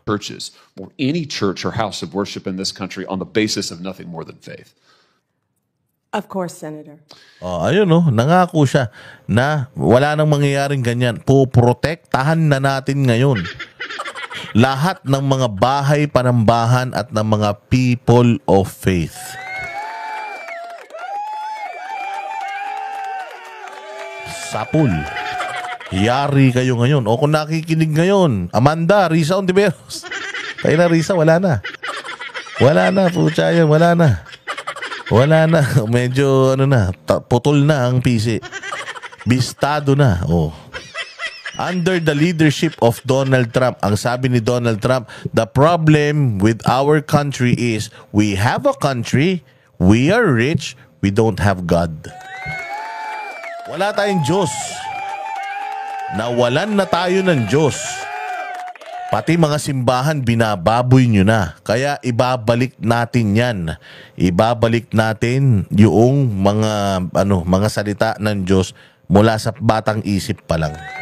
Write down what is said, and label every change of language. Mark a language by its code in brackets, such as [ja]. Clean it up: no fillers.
[en] Churches, or any church or house of worship in this country on the basis of nothing more than faith. Of course, Senator. [tl] Ayun nangako siya na wala nang mangyayaring ganyan. Poprotektahan na natin ngayon lahat ng mga bahay panambahan at ng mga [en] people of faith. [tl] Sapul. Yari kayo ngayon. O kung nakikinig ngayon, Amanda, Risa Ontiveros. Kaya na Risa, wala na. Wala na, pucha yan, wala na. Wala na. Medyo, putol na ang PC. Bistado na. [en] Under the leadership of Donald Trump, [tl] ang sabi ni Donald Trump, [en] the problem with our country is we have a country, we are rich, we don't have God. [tl] Wala tayong Diyos. Nawalan na tayo ng Diyos. Pati mga simbahan, binababoy nyo na. Kaya ibabalik natin yan. Ibabalik natin yung mga salita ng Diyos mula sa batang isip pa lang.